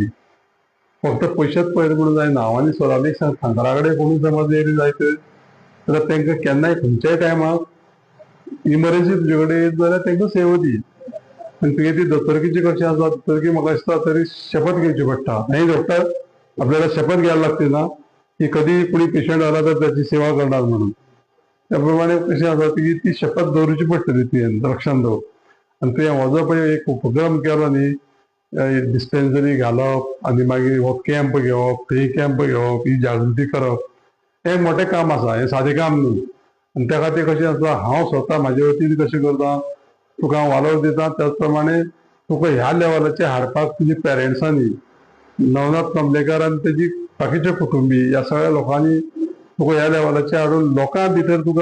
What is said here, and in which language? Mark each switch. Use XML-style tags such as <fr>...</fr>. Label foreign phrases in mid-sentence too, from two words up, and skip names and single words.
<kok>फक्त पयशेच पळयत म्हणून जायना. हांव आनी सरांनी सांगता कडेन कोणूय समज येयली जायत जाल्यार तांकां केन्नाय खंयच्याय टायमाक इमर्जन्सी तुजे कडेन येत जाल्यार तांकां सेवा दी. आनी तुगे ती दोतोरकीची कशी आसा, दोतोरकी म्हाका दिसता तरी शपथ घेवची पडटा.</kok> <mr>नाही डॉक्टर आपल्याला शपथ घ्यायला लागते ना की कधी कोणी पेशंट आला तर त्याची सेवा करणार म्हणून.</mr> <kok>त्या प्रमाणे कशें आसा ती शपथ दवरची पडटली तुवें लक्षांत दवर. आनी तुवें हो जो पळय एक उपक्रम केलो न्ही डिस्पेन्सरी घालप आनी मागीर हो कॅम्प घेवप, थंय कॅम्प घेवप, ही जागृती करप, हें मोठें काम आसा, हें सादें काम न्हू. आनी त्या खातीर कशें आसा हांव स्वता म्हाजे वतीन कशें करता तुका हांव वालोर दिता त्याच प्रमाणे तुका ह्या लेवलाचेर हाडपाक तुजी पेरंट्सांनी नवनाथ कमलेकर आनी तेजी बाकीचे कुटुंबी ह्या सगळ्या लोकांनी तुका ह्या लेवलाचेर हाडून लोकां भितर तुका</kok>